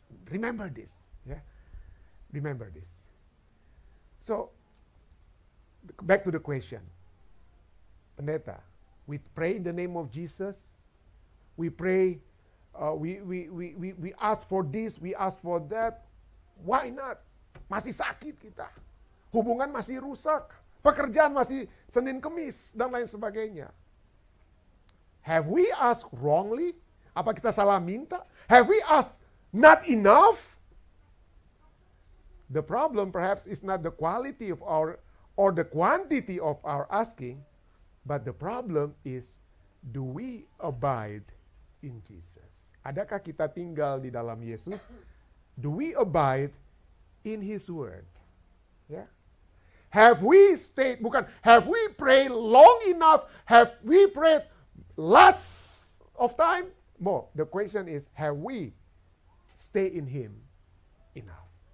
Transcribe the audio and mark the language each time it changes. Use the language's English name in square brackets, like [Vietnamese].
[English] Remember this, yeah. Remember this. So, back to the question. Pendeta, we pray in the name of Jesus. We pray, we ask for this, we ask for that. Why not? [Indonesian] Masih sakit kita. Hubungan masih rusak. Pekerjaan masih Senin Kemis dan lain sebagainya. [English] Have we asked wrongly? [Indonesian] Apa kita salah minta? [English] Have we asked not enough? The problem perhaps is not the quality of our or the quantity of our asking, but the problem is, do we abide in Jesus? [Indonesian] Adakah kita tinggal di dalam Yesus? [English] Do we abide in His word? Ya. Have we stayed, bukan, have we prayed long enough? Have we prayed lots of time? More. The question is, have we stayed in Him enough?